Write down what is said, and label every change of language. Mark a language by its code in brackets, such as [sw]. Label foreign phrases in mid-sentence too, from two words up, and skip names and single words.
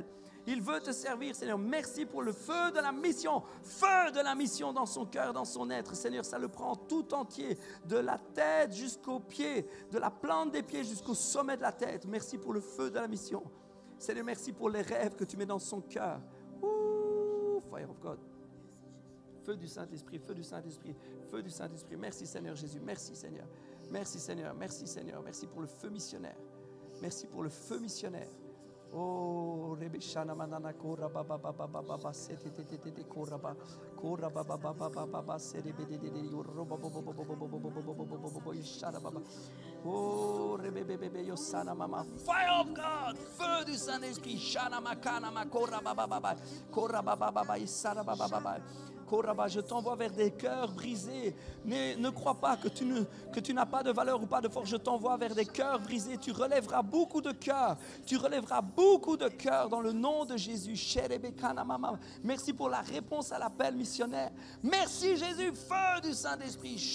[fr] Il veut te servir, Seigneur. Merci pour le feu de la mission dans son cœur, dans son être. Seigneur, ça le prend tout entier, de la tête jusqu'aux pieds, de la plante des pieds jusqu'au sommet de la tête. Merci pour le feu de la mission. Seigneur, merci pour les rêves que tu mets dans son cœur. Ouh, [en] fire of God. [fr] Feu du Saint-Esprit, feu du Saint-Esprit, feu du Saint-Esprit. Merci Seigneur Jésus, merci Seigneur. Merci Seigneur, merci Seigneur. Merci pour le feu missionnaire. Merci pour le feu missionnaire. Oh, Rebeshana manana kora baba baba baba sete tete kora baba baba baba sete bede yoroba bobo ishara baba. Oh, rebebebe yosana mama. [en] Fire of God, [fr] feu du Saint-Esprit. Shana makana makora baba baba isara baba. Koraba, je t'envoie vers des cœurs brisés. Ne crois pas que tu n'as pas de valeur ou pas de force. Je t'envoie vers des cœurs brisés. Tu relèveras beaucoup de cœurs. Tu relèveras beaucoup de cœurs dans le nom de Jésus. Merci pour la réponse à l'appel missionnaire. Merci Jésus, feu du Saint-Esprit.